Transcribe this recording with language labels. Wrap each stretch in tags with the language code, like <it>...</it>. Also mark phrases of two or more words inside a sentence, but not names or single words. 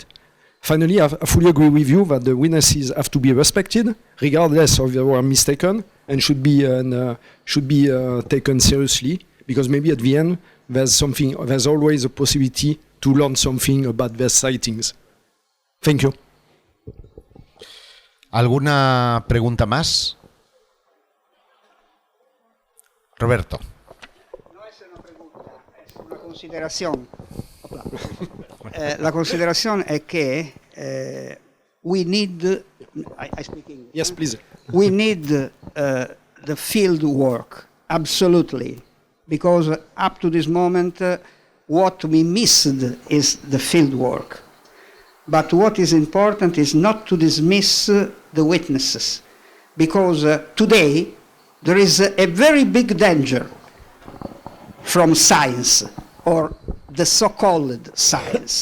<en>Finally, I fully agree with you that the witnesses have to be respected, regardless of if they were mistaken, and should be taken seriously, because maybe at the end, there's always a possibility to learn something about their sightings. Thank you.</en> <es>¿Alguna pregunta más? Roberto.</es> <it>Considerazione. La considerazione è che</it> <en>we need, I speak English. Yes, please. We need the field work, absolutely, because up to this moment, what we missed is the field work. But what is important is not to dismiss the witnesses, because today there is a very big danger from science, or the so-called science.</en>